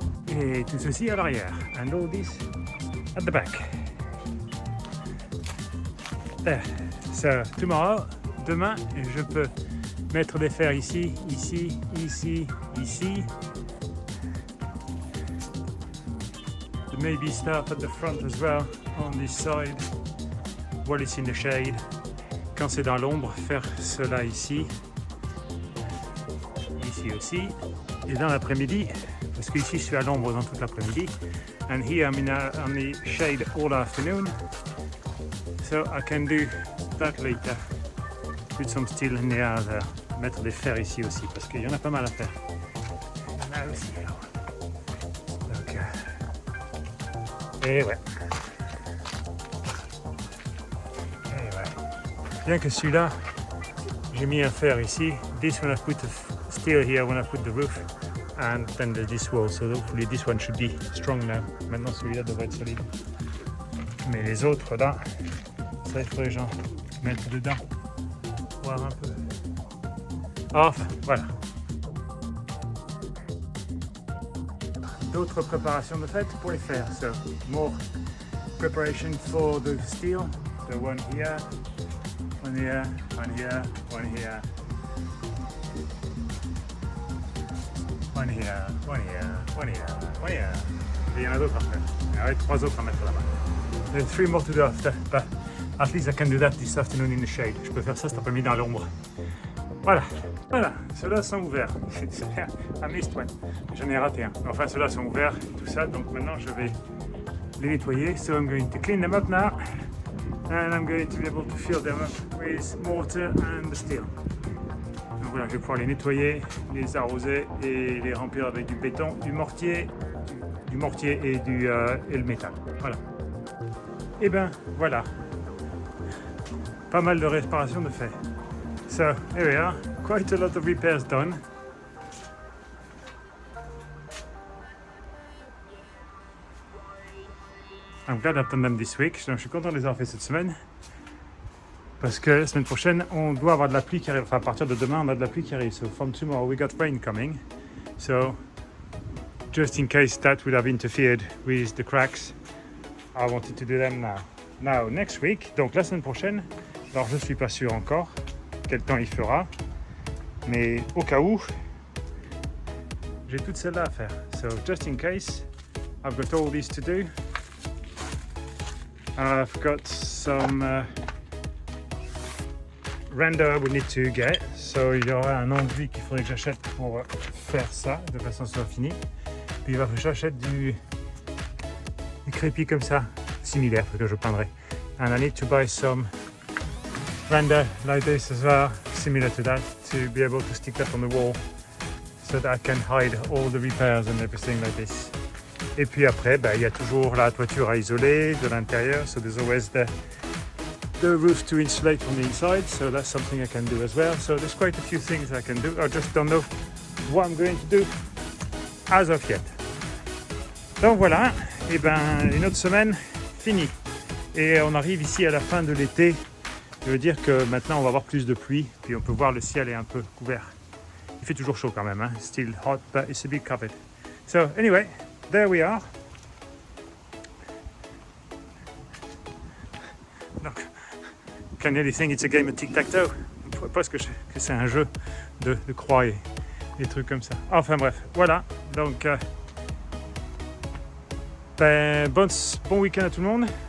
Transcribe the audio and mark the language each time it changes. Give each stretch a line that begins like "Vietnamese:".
French: Et tout ceci à l'arrière.
English: And all this at the back. There. So tomorrow,
French: demain, je peux mettre des fers ici, ici, ici, ici.
English: Maybe start at the front as well, on this side, while it's in the shade.
French: Quand c'est dans l'ombre, faire cela ici, ici aussi, et dans l'après-midi, parce qu'ici je suis à l'ombre dans toute l'après-midi,
English: and here I'm on the shade all afternoon, so I can do that later. Put some steel in the air there,
French: mettre des fers ici aussi, parce qu'il y en a pas mal à faire. Il y en a aussi alors. Et ouais. Bien que celui-là, j'ai mis un fer ici.
English: This one I put the steel here when I put the roof, and then this wall. So hopefully this one should be strong now.
French: Maintenant celui-là devrait être solide. Mais les autres là, ça il faudrait que j'en mette dedans, voir un peu. Enfin, voilà. D'autres préparations de fête pour les fers.
English: So more preparation for the steel. The one here. One here, one here, one here, one here, one here, one here, one here.
French: Et il y en a d'autres après. Il y en a 3 autres à mettre là-bas.
English: There's 3 more to do after, but at least I can do that this afternoon in the shade.
French: Je peux faire ça cet après-midi dans l'ombre. Voilà, voilà, ceux-là sont ouverts.
English: I missed one.
French: J'en ai raté un. Enfin, ceux-là sont ouverts, tout ça. Donc maintenant, je vais les nettoyer.
English: So I'm going to clean them up now. And I'm going to be able to fill them up with mortar and the steel.
French: Donc voilà, je vais pouvoir les nettoyer, les arroser et les remplir avec du béton, du mortier et le métal. Voilà. Et ben voilà, pas mal de réparation de fait.
English: So here we are, quite a lot of repairs done. I'm glad I've done them this week.
French: Donc, je suis content de les avoir fait cette semaine. Parce que la semaine prochaine, on doit avoir de la pluie qui arrive. Enfin, à partir de demain, on a de la pluie qui arrive.
English: So from tomorrow, we got rain coming. So just in case that would have interfered with the cracks, I wanted to do them now. Now, next week,
French: donc la semaine prochaine, alors je ne suis pas sûr encore quel temps il fera. Mais au cas où, j'ai toutes celles-là à faire.
English: So just in case, I've got all these to do. I've got some render we need to get. So
French: il y aura un enduit qu'il faudrait que j'achète pour faire ça, de façon à ce soit fini. Puis il va falloir que j'achète du crépi comme ça, similaire, que je peindrai.
English: And I need to buy some render like this as well, similar to that, to be able to stick that on the wall so that I can hide all the repairs and everything like this.
French: Et puis après, il y a toujours la toiture à isoler de l'intérieur.
English: So there's always the roof to insulate from the inside. So that's something I can do as well. So there's quite a few things I can do. I just don't know what I'm going to do as of yet.
French: Donc voilà, et une autre semaine finie. Et on arrive ici à la fin de l'été. Je veux dire que maintenant on va avoir plus de pluie. Puis on peut voir le ciel est un peu couvert. Il fait toujours chaud quand même. Hein?
English: Still hot, but it's a bit covered. So anyway. There we are. Donc, can you think it's a game of tic-tac-toe?
French: Parce que c'est un jeu de croix et des trucs comme ça. Enfin bref, voilà. Donc, bon week-end à tout le monde.